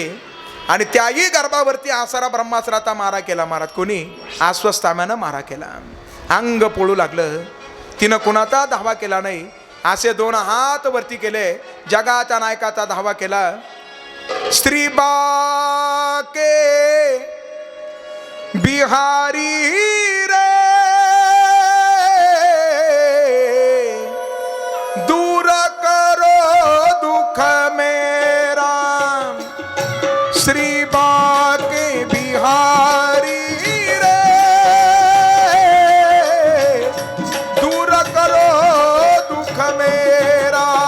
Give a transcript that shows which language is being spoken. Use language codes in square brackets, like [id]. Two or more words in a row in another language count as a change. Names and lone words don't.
[mr] आणि त्याही गर्भावरती आसारा ब्रह्मास्त्राचा मारा केला महाराज. कोणी? आश्वस्ताम्यानं मारा केला. अंग पोळू लागलं. तिनं कुणाचा धावा केला नाही, असे 2 हात वरती केले, जगाच्या नायकाचा धावा केला. [hi] स्त्री बाके बिहारी रे दूर करो दुख मेरा, श्री बाके बिहारी रे दूर करो दुख मेरा.